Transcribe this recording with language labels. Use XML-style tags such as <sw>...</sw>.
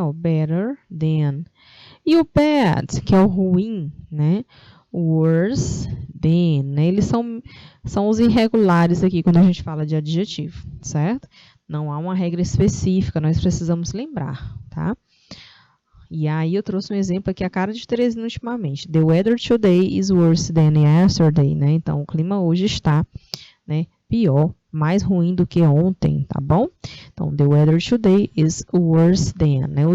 <pt>O</pt> <en>better than.</en> <pt>E o bad, que é o ruim, né?</pt> <en>Worse than,</en> <pt>né? Eles são os irregulares aqui quando a gente fala de adjetivo, certo? Não há uma regra específica, nós precisamos lembrar, tá? E aí eu trouxe um exemplo aqui, a cara de Teresina ultimamente.</pt> <en>The weather today is worse than yesterday, né?</en> <pt>Então, o clima hoje está, né, pior, mais ruim do que ontem, tá bom?</pt> <en>Então, the weather today is worse than, né?</en>